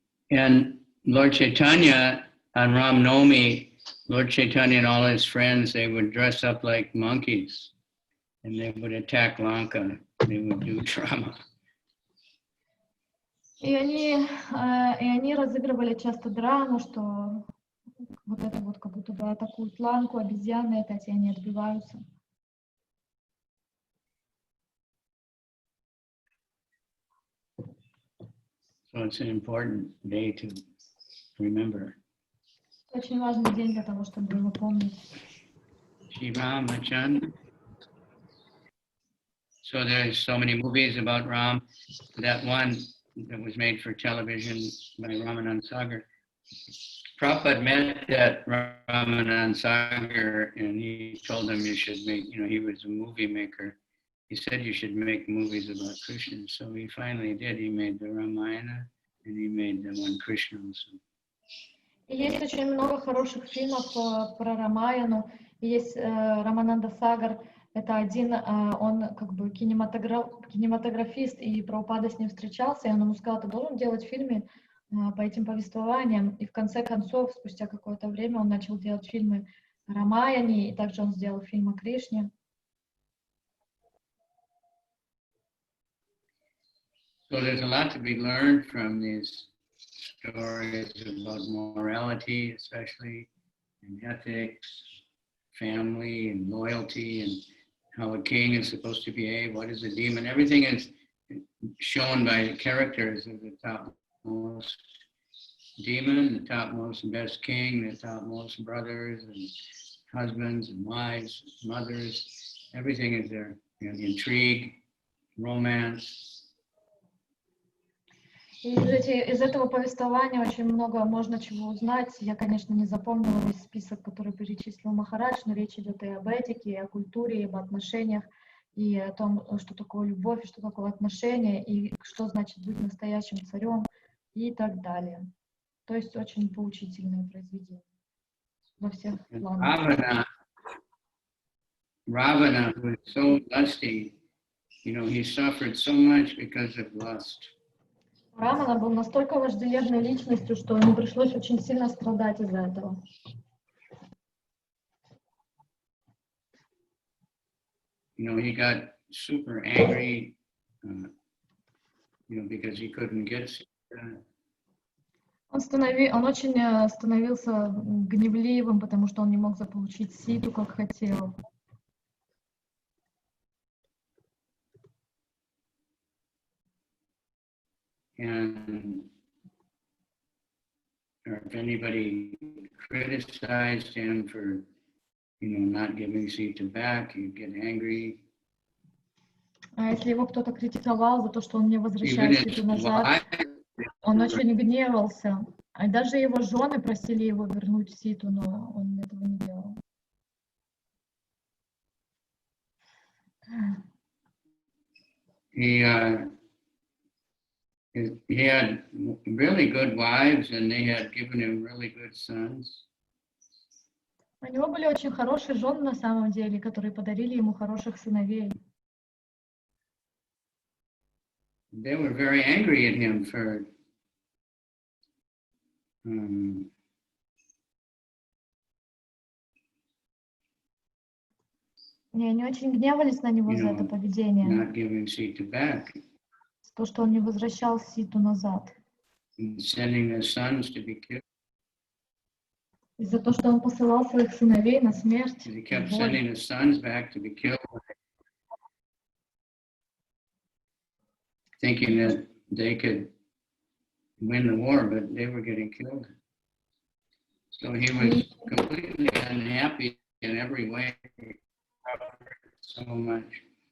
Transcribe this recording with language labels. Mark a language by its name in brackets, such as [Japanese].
[English] And Lord Chaitanya on Ram-Navami, Lord Chaitanya and all his friends, they would dress up like monkeys and they would attack Lanka. They would do drama. [Russian] И они разыгрывали часто драму, что вот это вот как будто бы атакуют Ланку, обезьяны опять, и они отбиваются. [English] So it's an important day to remember. [Russian] Очень важный день для того, чтобы его помнить. [English] Ramachandra. So there's so many movies about Ram. That one that was made for television by Ramanand Sagar. Prabhupada met that Ramanand Sagar and he told him you should make, he was a movie maker. He said you should make movies about Krishna. So he finally did. He made the Ramayana and he made the one Krishna also. [Russian] И есть очень много хороших фильмов про Рамаяну. Есть Рамананда Сагар. Это один, он как бы кинематографист, и Прабхупада с ним встречался, и он ему сказал, ты должен делать фильмы по этим повествованиям. И в конце концов, спустя какое-то время, он начал делать фильмы о Рамаяне, и также он сделал фильм о Кришне. [English] So there's a lot to be learned from these stories about morality, especially, and ethics, family, and loyalty, and how a king is supposed to behave, what is a demon. Everything is shown by the characters of the topmost demon, the topmost and best king, the topmost brothers and husbands and wives, mothers. Everything is there. Intrigue, romance. [Russian] И из этого повествования очень много можно чего узнать. Я, конечно, не запомнила весь список, который перечислил Махарадж, но речь идет и об этике, и о культуре, и об отношениях, и о том, что такое любовь, и что такое отношения, и что значит быть настоящим царем, и так далее. То есть очень поучительное произведение во всех планах. [English] Ravana was so lusty, he suffered so much because of lust. [Russian] Рамана был настолько вожделенной личностью, что ему пришлось очень сильно страдать из-за этого. [English] He got super angry, because he couldn't get. [Russian] Он очень становился гневливым, потому что он не мог заполучить ситу, как хотел. [English] And if anybody criticized him for, not giving Sita back, he'd get angry. [Russian] А если его кто-то критиковал за то, что он не возвращает Ситу назад, он очень гневался. А даже его жены просили его вернуть Ситу, но он этого не делал. [English] He had really good wives, and they had given him really good sons. [Russian] У него были очень хорошие жены на самом деле, которые подарили ему хороших сыновей. [English] They were very angry at him for [Russian] И они очень гневались на него за это поведение. [English] Not giving Sita back. [Russian] То, что он не возвращал Ситу назад. [English] Sending their sons to be killed. [Russian] Из-за того, что он посылал своих сыновей на смерть. [English] He kept sending his sons back to be killed. thinking that they could win the war, but they were getting killed. So he was completely unhappy in every way, so much.